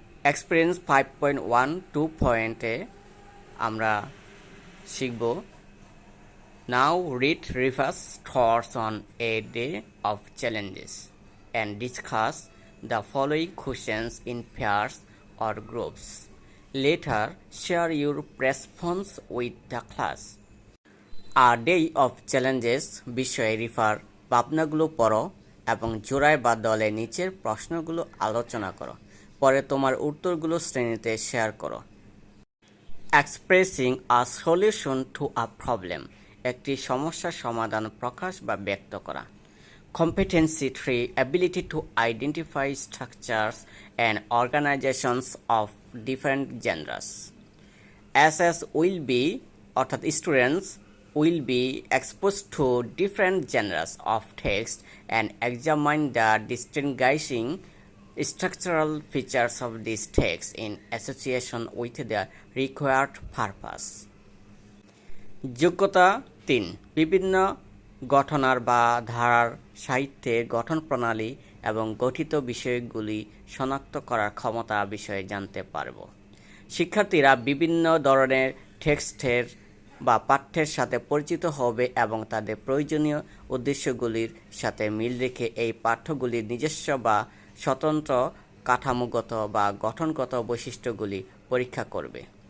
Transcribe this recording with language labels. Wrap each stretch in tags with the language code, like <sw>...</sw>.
<bn>Experience 5.1.2 পয়েন্টে আমরা শিখব</bn> <en>Now read reverse thoughts on a day of challenges and discuss the following questions in pairs or groups. Later, share your response with the class.</en> <bn>A day of challenges বিষয়ে রিফার ভাবনাগুলো পড়ো এবং জোড়ায় বা দলে নিচের প্রশ্নগুলো আলোচনা করো। পরে তোমার উত্তরগুলো শ্রেণীতে শেয়ার করো।</bn> <en>expressing a solution to a problem,</en> <bn>একটি সমস্যার সমাধান প্রকাশ বা ব্যক্ত করা।</bn> <en>Competency 3, ability to identify structures and organizations of different genders. SS will be, অর্থাৎ students will be exposed to different genres of text and examine the distinguishing structural features of these texts in association with the required purpose.</en> <bn>যোগ্যতা 3, বিভিন্ন গঠনার বা ধারার সাহিত্যের গঠন প্রণালী এবং গঠিত বিষয়গুলি শনাক্ত করার ক্ষমতা বিষয়ে জানতে পারব। শিক্ষার্থীরা বিভিন্ন ধরনের টেক্সটের বা পাঠ্যের সাথে পরিচিত হবে এবং তাদের প্রয়োজনীয় উদ্দেশ্যগুলির সাথে মিল রেখে এই পাঠ্যগুলির নিজস্ব বা স্বতন্ত্র কাঠামোগত বা গঠনগত বৈশিষ্ট্যগুলি পরীক্ষা করবে।</bn>